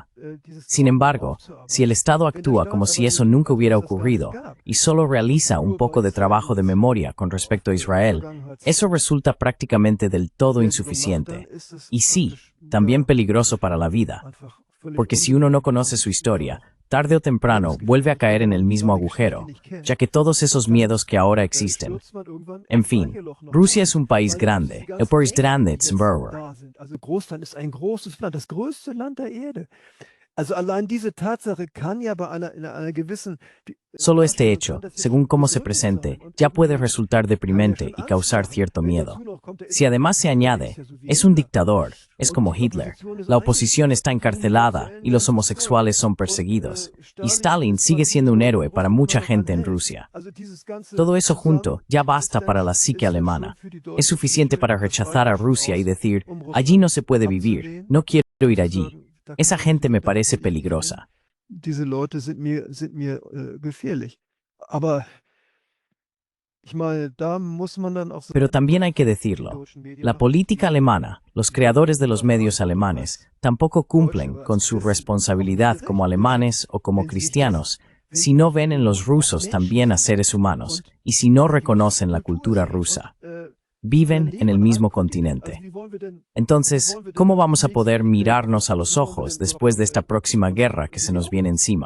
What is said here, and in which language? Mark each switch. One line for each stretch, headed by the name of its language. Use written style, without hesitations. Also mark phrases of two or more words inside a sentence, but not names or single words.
Spanish: Sin embargo, si el Estado actúa como si eso nunca hubiera ocurrido y solo realiza un poco de trabajo de memoria con respecto a Israel, eso resulta prácticamente del todo insuficiente. Y sí, también peligroso para la vida. Porque si uno no conoce su historia, tarde o temprano vuelve a caer en el mismo agujero, ya que todos esos miedos que ahora existen. En fin, Rusia es un país grande. El país grande es
German: Großland ist ein großes Land, das größte Land der Erde. Also allein diese Tatsache kann ja bei einer gewissen.
Spanish: Solo este hecho, según cómo se presente, ya puede resultar deprimente y causar cierto miedo. Si además se añade, es un dictador, es como Hitler, la oposición está encarcelada y los homosexuales son perseguidos, y Stalin sigue siendo un héroe para mucha gente en Rusia. Todo eso junto ya basta para la psique alemana. Es suficiente para rechazar a Rusia y decir, allí no se puede vivir, no quiero ir allí. Esa gente me parece peligrosa.
German: Diese Leute sind mir gefährlich. Aber ich meine, da muss man dann auch.
Spanish: Pero también hay que decirlo, la política alemana, los creadores de los medios alemanes, tampoco cumplen con su responsabilidad como alemanes o como cristianos, si no ven en los rusos también a seres humanos, y si no reconocen la cultura rusa. Viven en el mismo continente. Entonces, ¿cómo vamos a poder mirarnos a los ojos después de esta próxima guerra que se nos viene encima?